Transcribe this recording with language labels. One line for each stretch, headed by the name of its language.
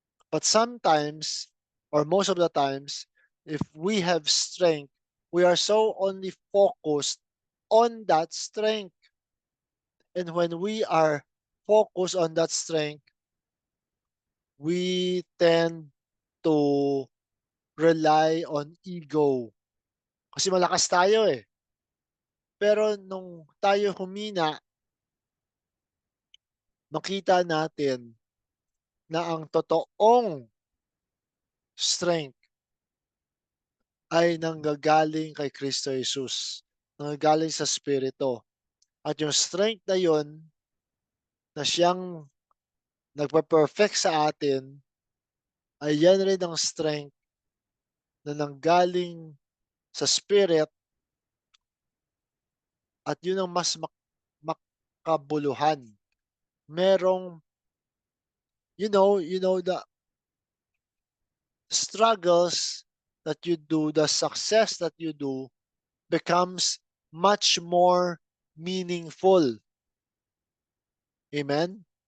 English: But sometimes, or most of the times, if we have strength, we are so only focused on that strength. And when we are focused on that strength, we tend to rely on ego.
Filipino: Kasi malakas tayo eh. Pero nung tayo humina, makita natin na ang totoong strength ay nanggagaling kay Kristo Jesus, nanggagaling sa Espiritu. At yung strength na yun na siyang nagpa-perfect sa atin ay yan rin ang strength na nanggaling sa Spirit at yun ang mas makabuluhan.
English: Merong, the struggles that you do, the success that you do becomes much more meaningful. Amen?